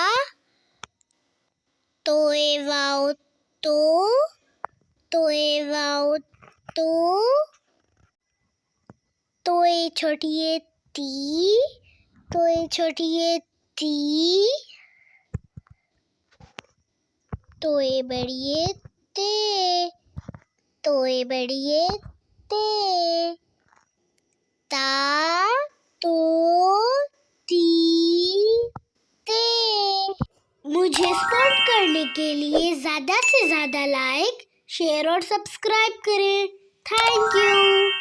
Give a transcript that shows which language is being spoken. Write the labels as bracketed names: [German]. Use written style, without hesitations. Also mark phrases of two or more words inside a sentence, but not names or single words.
[Hindi] तोय वाओ तो, तोय वाओ तो, तोय छोटिये ती, तोय छोटिये ती, तोय बड़िये ते, तोय बड़िये ते, ता तो ती ते। मुझे सपोर्ट करने के लिए ज़्यादा से ज़्यादा लाइक, शेयर और सब्सक्राइब करें। [English] thank you.